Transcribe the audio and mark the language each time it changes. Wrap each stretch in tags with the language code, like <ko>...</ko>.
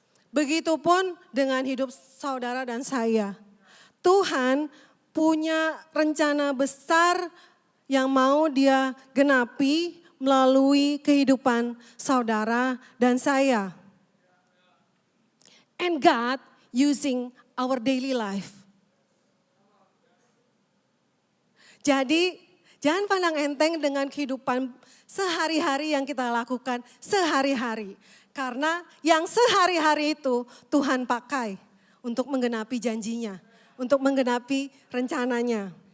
<id>Begitupun dengan hidup saudara dan saya. Tuhan punya rencana besar yang mau dia genapi melalui kehidupan saudara dan saya.</id> <en>And God using our daily life.</en> <id>Jadi jangan pandang enteng dengan kehidupan sehari-hari yang kita lakukan sehari-hari. Karena yang sehari-hari itu Tuhan pakai untuk menggenapi janjinya, untuk menggenapi rencananya.</id>